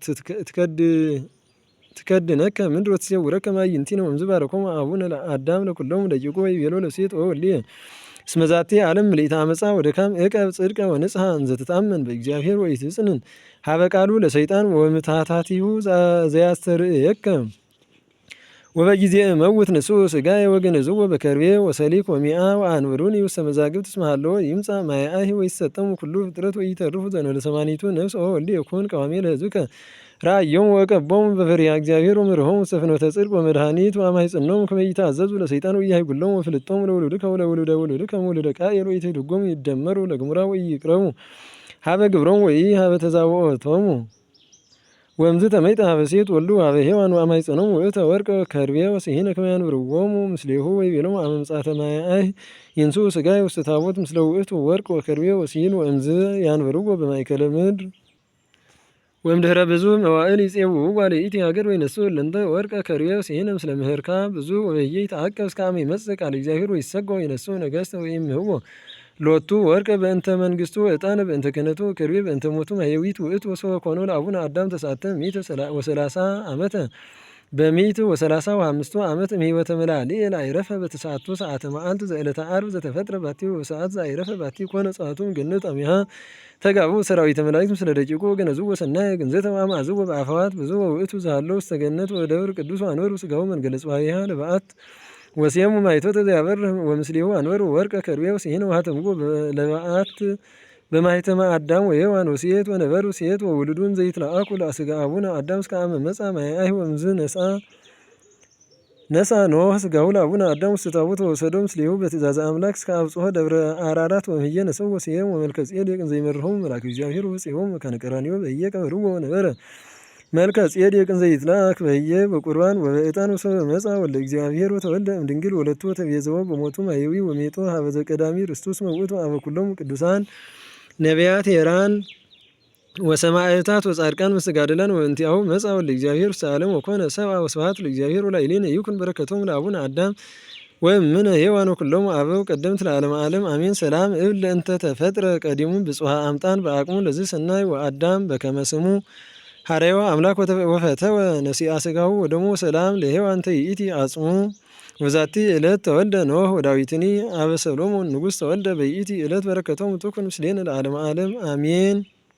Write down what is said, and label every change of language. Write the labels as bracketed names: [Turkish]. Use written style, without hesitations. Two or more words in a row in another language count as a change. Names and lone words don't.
[Geez] ትከድነከ ምድር ወትሴውረከ ማዕይንቲነ ወእምዝ ባረኮሙ አቡነ አዳም ለኩሎሙ ደቂቁ ወይቤሎ ለሴት ወወልድየ እስመ ዛቲ ዓለም ምልዕተ አመፃ ወድካም ዕቀብ ጽድቀ ወንጽሐ እንዘ ትታመን በእግዚአብሔር ወኢትጽንን ሀበ ቃሉ ለሰይጣን ወምትሃታቲሁ ዘያስተርእየከ ወበጊዜ እመውት ንስኡ ሥጋየ ወገነዝዎ በከርቤ ወሰሊክ ወሚአ ወአንብሩኒ ውስተ መዛግብት እስመ ሀለወ ይምጻእ ማያአሂ ወይሰጠሙ ኩሉ ፍጥረት ወኢተርፉ ዘእንበለ ሰማኒቱ ነፍስ ወወልድየ ይኩን ቀዋሜ ለሕዝብከ ራእዮሙ ወቀቦሙ በፈሪሃ እግዚአብሔር ወምርሆሙ ውስተ ፍኖተ ጽድቅ ወመድኃኒት ወአማይጽኖሙ ከመ ይትአዘዙ ለሰይጣን ወኢያህጉሎሙ ወፍልጦሙ ለውሉድከ ወለውሉደ ውሉድከ ወውሉደ ቃየል ወኢትህድጎሙ ይደመሩ ለግሙራ ወኢይቅረቡ ሀበ ግብሮሙ ሀበ ተዛውኦቶሙ ወእምዝ ተመይጠ ሀበ ሴት ወልዱ ሀበ ሔዋን ወአማይጽኖሙ ውእተ ወርቀ ከርቤ ወስሒነ ከመ ያንብርዎሙ ምስሌሁ ወይቤሎሙ አመ ምጽአተ ማያአህ ይንሥኡ ሥጋየ ውስተ ታቦት ምስለ ውእቱ ወርቅ ወከርቤ ወስሒን ወእምዝ ያንብርዎ በማእከለ ምድር ወእምድኅረ ብዙ መዋዕል ይጼውዑ ለይእቲ ሀገር ወይነሥኡ እለንተ ወርቀ ከርቤ ወስሒነ ምስለ ምህርካ ብዙ ወበየ ይትዓቀብ እስከ አመ ይመጽእ ቃለ እግዚአብሔር ወይሰግዱ ወይነሥኡ ነገሥተ ወይምህዎ ሎቱ ወርቀ በእንተ መንግስቱ ዕጣነ በእንተ ክህነቱ ከርቤ በእንተ ሞቱ ማኅየዊት ውእቱ ወሶበ ኮኖ ለአቡነ አዳም ተስዓተ ምዕተ ወሰላሳ ዓመተ በምዕት ወሰላሳ ወሐምስቱ ዓመት እምሕይወተ መላልኤል አይረፈ በተስዓቱ ሰዓተ መዓልት ዘዕለተ ዓርብ ዘተፈጥረ ባቲ ወሰዓት ዘአይረፈ ባቲ ኮነ ጸአቱም ገነት አሚሃ ተጋቡ ሰራዊተ መላእክት ምስለ ደቂቁ ወገነዝዎ ሰናየ ግንዘተ ወአምዓዝዎ በአፈዋት ብዙ ውእቱ ዘሃለው ውስተ ገነት ወደብር ቅዱስ ወአንበሩ ሥጋሁ መንገለ ጽባሕያ ለበዓት ወሴሙ ማይቶተ ዘያበርህ ወምስሌሁ አንበሩ ወርቀ ከርቤ ወስሒነ ወሀተምዎ ለበዓት በማኅተመ አዳም ወሔዋን ወሴት ወነበሩ ሴት ወውሉዱን ዘይትለአኩ ለሥጋ አቡነ አዳም እስከ አመ መጽአ ማያአህ ወእምዝ ነሣ ኖኅ ሥጋሁ ለአቡነ አዳም ውስተ ታቦት ወወሰዶ ምስሌሁ በትእዛዘ አምላክ እስከ አብጽሖ ደብረ አራራት ወምህየ ነሥኡ ሴም ወመልከጼዴቅ እንዘ ይመርሖሙ መልአከ እግዚአብሔር ወፄሆሙ መካነ ቀራንዮ በህየ ቀበርዎ ወነበረ መልከ ጼዴቅ እንዘ ይትለአክ በህየ በቁርባን ወበዕጣን ወሶበ መጽአ ወልደ እግዚአብሔር ወተወልደ እምድንግል ወለቱ ወተቤዘወ በሞቱ ማኅየዊ ወሜጦ ሀበ ዘቀዳሚ ርስቱ እስመ ውእቱ አበ ኩሎሙ ቅዱሳን ነቢያት ሄራን ወሰማዕታት ወጻድቃን መስተጋድላን ወእንቲአሁ መጽአ ወልደ እግዚአብሔር ውስተ ዓለም ወኮነ ሰብአ ወስብሐት ለእግዚአብሔር ወላዕሌነ ይኩን በረከቶሙ ለአቡነ አዳም ወእምነ ሔዋን ወኩሎሙ አበው ቀደምት ለዓለመ ዓለም አሜን። ሰላም እብል ለእንተ ተፈጥረ ቀዲሙ ብፁዐ አምጣን በአቅሙ ለዚህ ሰናይ ወአዳም በከመ ስሙ ሀረዮ አምላክ ወፈተወ ነሲአ ሥጋሁ ወደሙ ሰላም ለሔዋን ተይእቲ አጽሙ ወዛቲ ዕለት ተወልደ ኖኅ ወዳዊትኒ አበ ሰሎሞን ንጉሥ ተወልደ በይእቲ ዕለት በረከቶሙ ትኩን ምስሌነ ለዓለመ ዓለም አሜን።